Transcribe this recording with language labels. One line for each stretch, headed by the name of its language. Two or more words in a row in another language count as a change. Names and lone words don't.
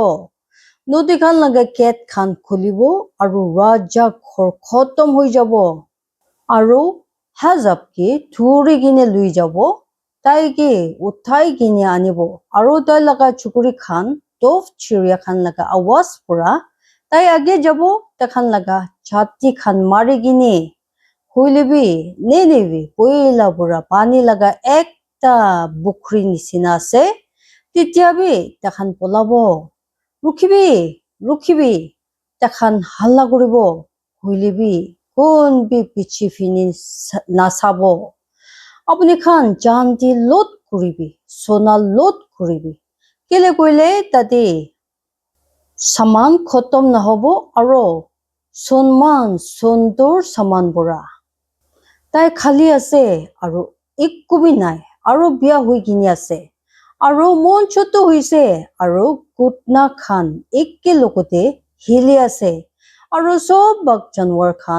Naga Pidgin: nodi khan laga gate khan khulibo aro raja khor khotom hoi jabo aro hazab ki thuri gine lui jabo tai ki uthai gine anibo aro tai laga chukuri khan tof chiria khan laga awas pura tai age jabo takhan laga chati khan mari gine huilebi nenebi poila pura pani laga ekta bukhri nisina ase titiabi takhan polabo rukhibi takhan halla koribo huilebi kon bi pichi fini nasabo apuni khan janti lot kuribi sona lot kuribi kele koile tate saman khotom nahobo aro sonman sondur saman bora tai khali ase aro ikkubi nai aro bia hui gini ase aro mon choto hoise aro kutna khan ikke lokote hili ase aro sob bak janwar khan